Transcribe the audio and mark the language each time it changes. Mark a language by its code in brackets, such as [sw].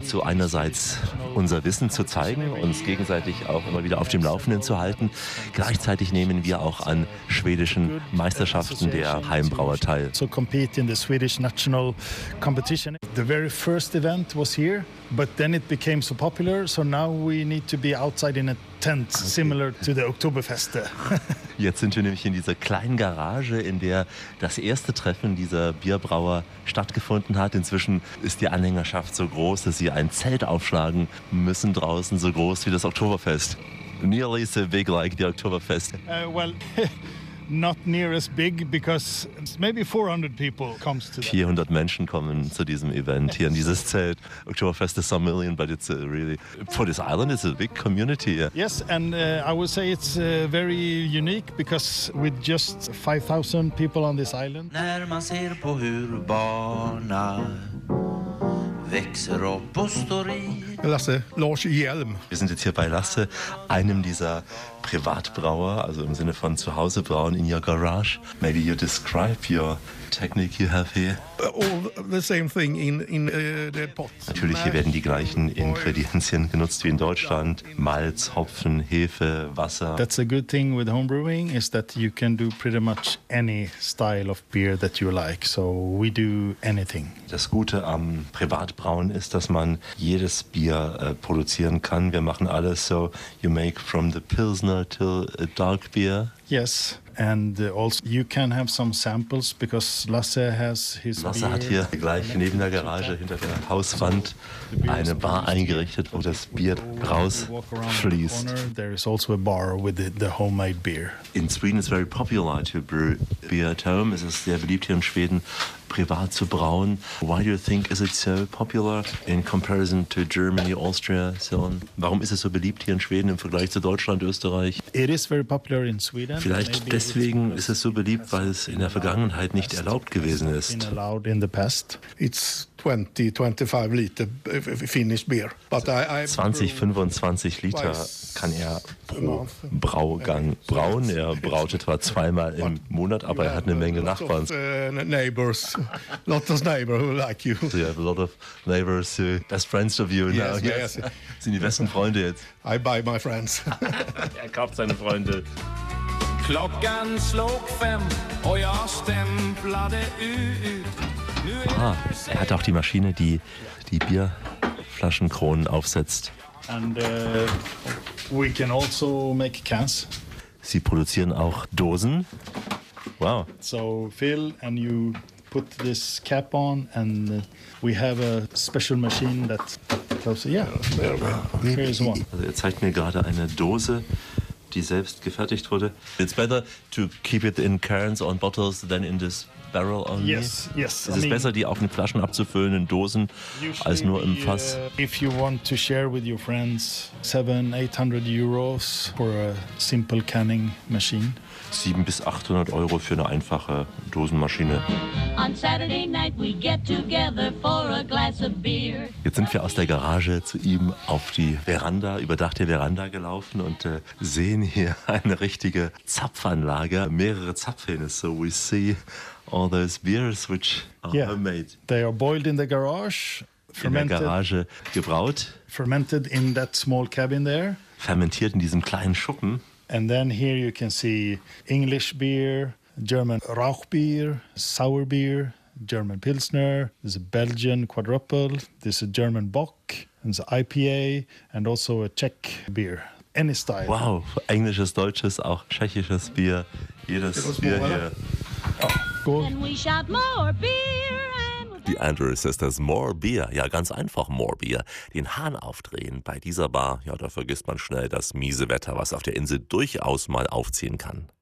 [de] dazu, einerseits unser Wissen zu zeigen, uns gegenseitig auch immer wieder auf dem Laufenden zu halten. Gleichzeitig nehmen wir auch an schwedischen Meisterschaften der Heimbrauer teil. [en] So compete in the Swedish national competition. The very first event was here, but then it became so popular, so now we need to be outside in a tent, similar to the Oktoberfeste. [de] Jetzt sind wir nämlich in dieser kleinen Garage, in der das erste Treffen dieser Bierbrauer stattgefunden hat. Inzwischen ist die Anhängerschaft so groß, dass sie ein Zelt aufschlagen müssen draußen, so groß wie das Oktoberfest. [en] Nearly so big like the Oktoberfest. Not near as big, because maybe 400 people comes to that. [de] 400 Menschen kommen zu diesem Event hier in dieses Zelt. [en] Oktoberfest is some million, but it's really, for this island, it's a big community. Yeah. Yes, and I would say it's very unique, because with just 5,000 people on this island. [sv] När man ser på hur barna växer upp och står i. [de] Lasse, Lars Hjelm. Wir sind jetzt hier bei Lasse, einem dieser Privatbrauer, also im Sinne von Zuhause brauen [en] in your garage. Maybe you describe your technique you have here. All the same thing in the pots. [de] Natürlich, hier werden die gleichen Ingredienzien genutzt wie in Deutschland. Malz, Hopfen, Hefe, Wasser. [en] That's a good thing with homebrewing, is that you can do pretty much any style of beer that you like. So we do anything. [de] Das Gute am Privatbrauen ist, dass man jedes Bier produzieren kann. Wir machen alles. [en] So you make from the Pilsner till a dark beer. Yes, and also you can have some samples, because Lasse has his. [de] Lasse hat hier gleich neben der Garage hinter der Hauswand eine Bar eingerichtet, wo das Bier rausfließt. [en] There is also a bar with the homemade beer. In Sweden it's very popular to brew beer at home. Es ist sehr beliebt hier in Schweden, privat zu brauen. Why do you think is it so popular in comparison to Germany, Austria, so on? [de] Warum ist es so beliebt hier in Schweden im Vergleich zu Deutschland, Österreich? [en] It is very popular in Sweden. [de] Vielleicht deswegen ist es so beliebt, weil es in der Vergangenheit nicht erlaubt gewesen ist. [en] It's 20, 25 Liter finished beer. But I [de] 20, 25 Liter kann er pro Braugang brauen. Er braut etwa zweimal im Monat, aber er hat eine Menge Nachbarn. [en] Neighbors, lots of neighbors who like you. So you have a lot of neighbors, best friends of you. Yes, now. Yes. [de] Sind die besten Freunde jetzt. [en] I buy my friends. [de] Er kauft seine Freunde. [sv] Klockan slog fem och jag stämplade ut. [de] Aha, er hat auch die Maschine, die die Bierflaschenkronen aufsetzt. [en] And we can also make cans. [de] Sie produzieren auch Dosen. Wow. [en] So Phil and you put this cap on and we have a special machine that closes. Yeah. Here's one. [de] Also er zeigt mir gerade eine Dose, die selbst gefertigt wurde. [en] It's better to keep it in cans or in bottles than in this barrel only. Yes, yes. [de] Es ist besser, die auf den Flaschen abzufüllen, in Dosen, als nur im Fass. [en] If you want to share with your friends 700-800 euros for a simple canning machine. [de] 700 bis 800 Euro für eine einfache Dosenmaschine. [en] On Saturday night we get together for a glass of beer. [de] Jetzt sind wir aus der Garage zu ihm auf die Veranda, überdachte Veranda gelaufen und sehen hier eine richtige Zapfanlage, mehrere Zapfhähne. [en] So we see all those beers which are homemade. They are boiled in the garage, fermented. [de] In der Garage gebraut. [en] Fermented in that small cabin there. [de] Fermentiert in diesem kleinen Schuppen. [en] And then here you can see English beer, German Rauchbier, sour beer, German Pilsner, there's a Belgian quadruple, there's a German Bock, there's an IPA and also a Czech beer, any style. [de] Wow, englisches, deutsches, auch tschechisches Bier, jedes Bier hier. [en] Good. And we shout more beer. Die Andrew Sisters, more beer. [de] Ja, ganz einfach, [en] more beer. [de] Den Hahn aufdrehen bei dieser Bar. Ja, da vergisst man schnell das miese Wetter, was auf der Insel durchaus mal aufziehen kann.